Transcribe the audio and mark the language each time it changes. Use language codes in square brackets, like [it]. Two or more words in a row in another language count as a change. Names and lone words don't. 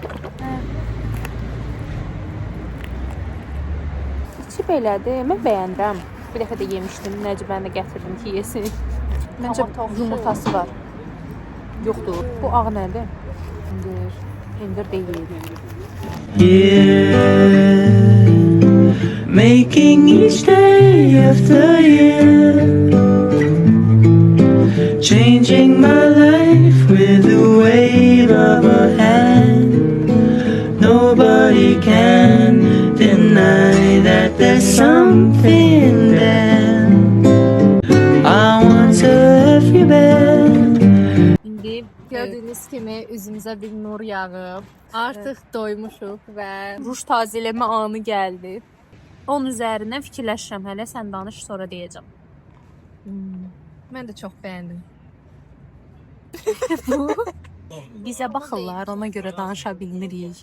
[az] İçi belədir. Mən bəyənirəm. Bir dəfə də yemişdim. Nəcibəni də gətirdim ki, yesin. Məncə yumurtası var. Yoxdur. Bu ağ nədir? Pendir deyil. [en] Making each day after year, changing my life with the wave of a hand. Nobody can deny that there's something there. I want to have you back. [az] İndi gördüyünüz kimi üzümüzə bir nur yağıb. Artıq doymuşuq və Ruj tazələmə anı gəldi. 10 üzərindən fikirləşirəm hələ, sən danış, sonra deyəcəm. mən də çox bəyəndim. Bizə baxırlar, ona görə danışa bilmirik.